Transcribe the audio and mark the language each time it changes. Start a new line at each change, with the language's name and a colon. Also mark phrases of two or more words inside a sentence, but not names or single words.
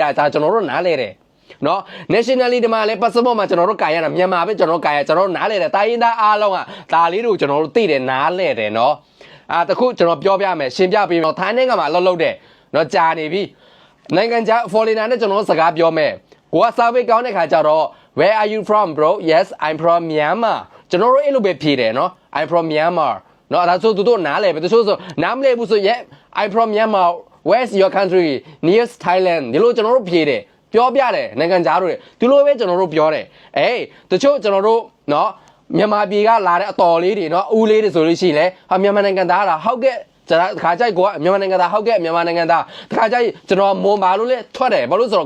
Burmese: တာကျွန်တော်တို့နားလဲတယ်နော် nationality ဒီမှာလည်း passport မှာကျွန်တော်တို့ကာရတာမြန်မာပဲကျွန်တော်တို့ကာရကျွန်တော်တို့နားလဲတယ်တိုင်းရင်းသားအားလုံးကဒါလေးတို့ကျွန်တော်တို့သိတယ်နားလဲတယ်နော်တခုကျွန်တော်ပြောပြ မယ်ရှင်းပြပေးမယ်ထိုင်းနိုင်ငံမှာအလုပ်လုပ်တယ်နော်ကြာနေပြီနိုင်ငံခြား foreigner နဲ့ကျွန်တော်တို့စကားပြောမယ်ကိုက survey ကောင်းတဲ့ခါကျတော့
English: where are you from bro yes I'm from Myanmar
Burmese: ကျွန်တော်တို့အဲ့လိုပဲဖြေတယ်နော်
English: I'm from Myanmar
Burmese: နော်ဒါဆိုသူတို့နားလဲပဲသူဆိုနားမလဲဘူးဆို
English: yeah I'm from Myanmar where's your country nearest Thailand
Burmese: ဒီလိုကျွန်တော်တို့ဖြေတယ်ပြောပြတယ်နိုင်ငံခြားတို့ဒီလိုပဲကျွန်တော်တို့ပြောတယ်တချို့ကျွန်တော်တို့နော်မြန်မာပြည်ကလာတဲ့အတော်လေးတွေနော်ဦးလေးတွေဆိုလို့ရှိရင်လေမြန်မာနိုင်ငံသားလားဟုတ်ကဲ့ကျွန်တော်ခါကြိုက်ကိုကမြန်မာနိုင်ငံသားဟုတ်ကဲ့မြန်မာနိုင်ငံသားခါကြိုက်ကျွန်တော်မွန်ပါလို့လေထွက်တယ်ဘာလို့ဆိုတော့